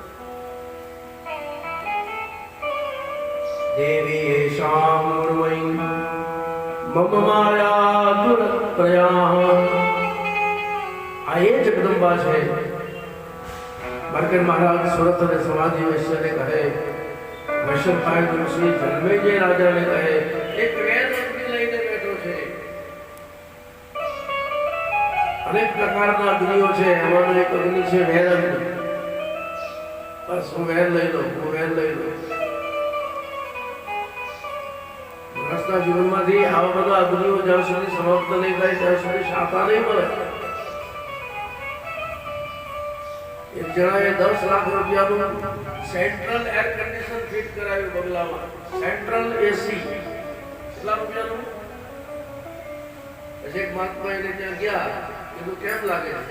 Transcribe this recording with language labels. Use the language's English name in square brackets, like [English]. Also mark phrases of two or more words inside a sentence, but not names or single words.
[Sanskrit] દેવી એશામ ગુણમયી મમ માયા દુરત્રયા [Gujarati] આ એ જગદંબા છે માર્કંડ મહારાજ સુરત અને સમાધિ વૈશ્યને કહે વૈશ્વપાયન ઋષિ જન્મેજય રાજાને કહે એક વેદ લઈને બેઠો છે અનેક પ્રકારના અગ્નિઓ છે એમાનો એક અગ્નિ છે વેદ અગ્નિ બસ હું વેદ લઈ લો માણસના જીવનમાંથી આવા બધા અગ્નિઓ જ્યાં સુધી સમાપ્ત નહીં થાય ત્યાં સુધી શાંતા નહીં મળે એક જણાએ 10 લાખ રૂપિયાનું [English] central air condition [Gujarati] ફિટ કરાવ્યું બગલામાં [English] central AC [Gujarati] કેટલા રૂપિયાનું પછી એક મહાત્મા એને ત્યાં ગયા, કીધું કેમ લાગે છે?